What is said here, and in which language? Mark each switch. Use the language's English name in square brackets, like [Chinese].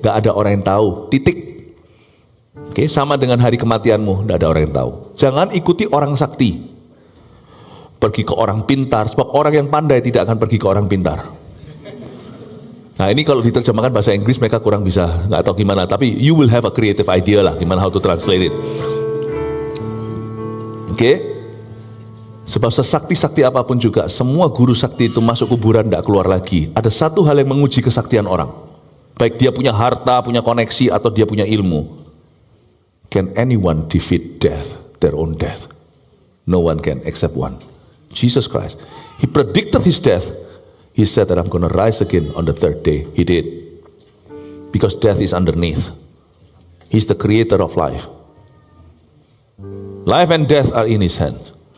[Indonesian] Gak ada orang yang tahu. Titik. Oke, sama dengan hari kematianmu, gak ada orang yang tahu. Jangan ikuti orang sakti. Pergi ke orang pintar, sebab orang yang pandai tidak akan pergi ke orang pintar. Nah ini kalau diterjemahkan bahasa Inggris mereka kurang bisa, nggak tahu gimana. Tapi [English] you will have a creative idea [Indonesian] lah, gimana [English] how to translate it. [Indonesian] Oke? Sebab sesakti-sakti apapun juga, semua guru sakti itu masuk kuburan tidak keluar lagi. Ada satu hal yang menguji kesaktian orang. Baik dia punya harta, punya koneksi, atau dia punya ilmu. [English] Can anyone defeat death, their own death? No one can except one. Jesus Christ. He predicted his death. He said that I'm going to rise again on the third day. He did. Because death is underneath. He's the creator of life. Life and death are in his hands.